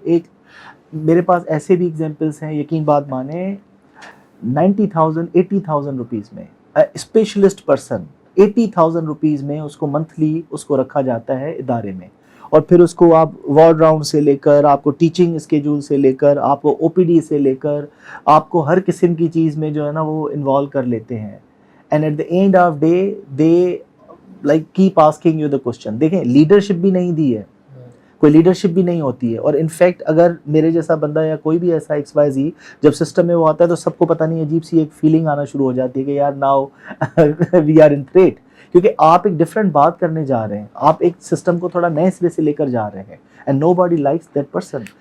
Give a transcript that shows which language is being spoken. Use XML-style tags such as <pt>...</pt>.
<ur>ایک میرے پاس ایسے بھی ایگزامپلس ہیں, یقین بات مانیں, 90,000-80,000 روپیز میں اسپیشلسٹ پرسن 80,000 روپیز میں اس کو منتھلی اس کو رکھا جاتا ہے ادارے میں, اور پھر اس کو آپ وارڈ راؤنڈ سے لے کر, آپ کو ٹیچنگ اسکیجول سے لے کر, آپ کو او پی ڈی سے لے کر, آپ کو ہر قسم کی چیز میں جو ہے نا وہ انوالو کر لیتے ہیں.</ur> <en>And at the end of day they like keep asking you the question.</en> <ur>دیکھیں لیڈرشپ بھی نہیں دی ہے, کوئی لیڈرشپ بھی نہیں ہوتی ہے. اور انفیکٹ اگر میرے جیسا بندہ یا کوئی بھی ایسا XYZ جب سسٹم میں وہ آتا ہے تو سب کو پتہ نہیں, عجیب سی ایک فیلنگ آنا شروع ہو جاتی ہے کہ یار</ur> <en>now we are in threat,</en> <ur>کیونکہ آپ ایک ڈفرینٹ بات کرنے جا رہے ہیں, آپ ایک سسٹم کو تھوڑا نئے سرے سے لے کر جا رہے ہیں,</ur> <en>And nobody likes that person.</en>